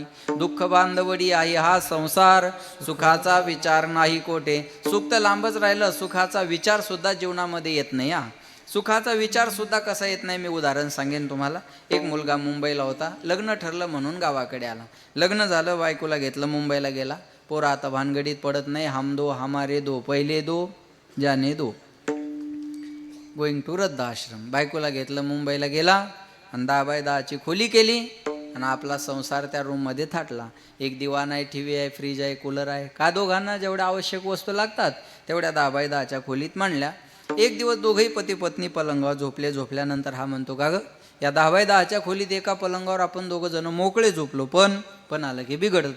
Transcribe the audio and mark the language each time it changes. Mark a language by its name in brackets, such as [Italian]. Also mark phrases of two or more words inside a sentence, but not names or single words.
[Marathi] दुःख बांधवडी आहे हा संसार, सुखाचा विचार नाही कोठे. सुख तर लांबच राहिलं, सुखाचा विचार सुद्धा जीवनामध्ये येत नाही. सुखाचा विचार सुद्धा कसा येत नाही मी उदाहरण सांगेन तुम्हाला. एक मुलगा मुंबईला होता, लग्न ठरलं म्हणून गावाकडे आला. लग्न झालं, बायकोला घेतलं, मुंबईला गेला. पोरा आता भानगडीत पडत नाही. [Hindi] हम दो हमारे दो, पहिले दो जाने दो, [English] going to वृद्धाश्रम. [Marathi] बायकोला घेतलं, मुंबईला गेला आणि 10x10ची खोली केली आणि आपला संसार त्या रूममध्ये थाटला. एक दिवाण आहे, टी व्ही आहे, फ्रीज आहे, कूलर आहे. का दोघांना जेवढ्या आवश्यक वस्तू लागतात तेवढ्या 10x10च्या खोलीत मांडल्या. एक दिवस दोघंही पती पत्नी पलंगावर झोपले. झोपल्यानंतर हा म्हणतो, का ग या 10x10च्या खोलीत एका पलंगावर आपण दोघं जण मोकळे झोपलो, पण आलं की बिघडतं.